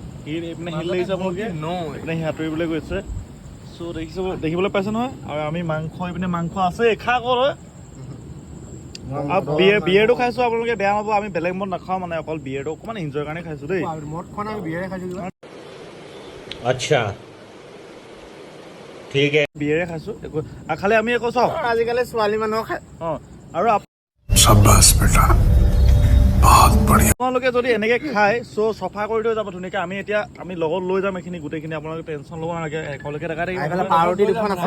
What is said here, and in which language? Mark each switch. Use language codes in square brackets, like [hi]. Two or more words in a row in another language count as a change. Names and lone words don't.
[as] শিল এইপিনে শিল লাগিছে আপোনালোকে এইপিনে সাঁতুৰিবলৈ গৈছে চ' দেখিবলৈ পাইছে নহয় আৰু আমি মাংস এইপিনে মাংস আছে খা কৰ আৰু বিয়েৰটো খাইছোঁ আপোনালোকে বেয়া নাপাব আমি বেলেগ মদ নাখাওঁ মানে অকল বিয়েৰটো অকণমান এনজয়ৰ কাৰণে খাইছোঁ দেই মদ খোৱা নাই বিয়েৰে খাইছো [hi] अच्छा ठीक है [as] বিয়েৰে খাইছোঁ একো খালি আমি একো চাওঁ আজিকালি ছোৱালী মানুহ খায় অঁ আৰু [hi] शाबाश बेटा बहुत बढ़िया [as] আপোনালোকে যদি এনেকৈ খায় চ' চফা কৰি থৈ যাব ধুনীয়াকৈ আমি লগত লৈ যাম এইখিনি গোটেইখিনি আপোনালোকে টেনশ্যন ল'ব নালাগে একেলগে দেখা থাকিব পাউৰুটি দুখন আছে